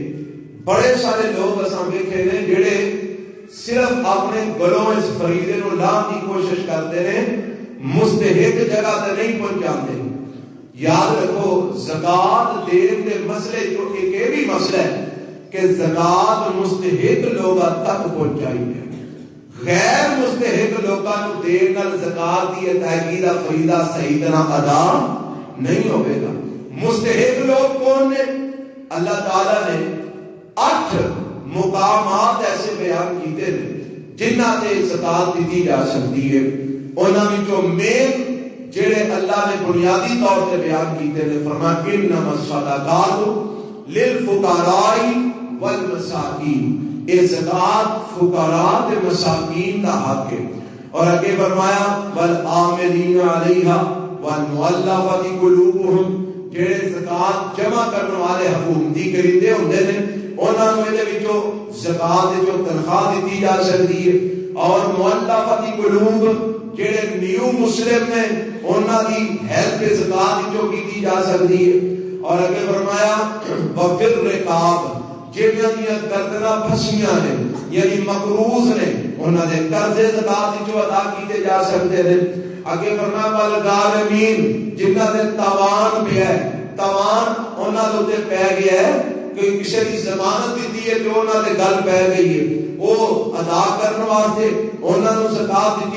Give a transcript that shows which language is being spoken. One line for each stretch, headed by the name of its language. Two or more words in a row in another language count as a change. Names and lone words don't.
Punjabi: بڑے سارے لوگ اساں ویکھے نے جڑے صرف اپنے گلوں اس فریضے نو لانے کی کوشش کرتے ہیں, مستحق جگہ تے نہیں پہنچاتے. یاد رکھو زکات دین دے مسئلے جو ایک یہ بھی مسئلہ ہے کہ زکات مستحق لوگاں تک پہنچائی ہے. غیر مستحق لوگاں نو دین نال زکات دی ادائیگی دا فریضہ صحیح طرح ادا نہیں ہوے گا. مستحق لوگ کون نے؟ اللہ تعالی نے 8 مقامات ایسے بیان کیتے ہیں جنہاں تے زکات دی جا سکتی ہے. انہاں وچوں مین جڑے اللہ نے بنیادی طور تے بیان کیتے ہیں, فرمایا
Arabic: انما الصدقات للفقراء والمساکین,
Punjabi: اے زکات فقراء تے مساکین دا حق ہے. اور آگے فرمایا
Arabic: والعاملین علیہا والمؤلفۃ قلوبہم,
Punjabi: جڑے زکات جمع کرنے والے حکومتی کرندے ہوندے نے انہاں نوں دے وچوں زکات دے جو تنخواہ دتی جا سکتی ہے. اور مؤلفۃ قلوب جڑے نیو مسلم نے انہاں دی ہیلپ زکات جو کی جا سکتی ہے. اور اگے فرمایا
Arabic: وفر رقاب,
Punjabi: جڑیاں دی گردناں پھسیاں نے یعنی مقروض نے انہاں دے قرضے زکات جو ادا کیتے جا سکتے ہیں. اگے فرمایا والغارمین, جنہاں دے تاوان پہ ہے, توان انہوں نے پی گیا ہے کہ کسی کی ضمانت دیتی ہے جو انہوں نے گل پی گئی ہے وہ ادا کرنے واسطے انہوں نے زکات دیتی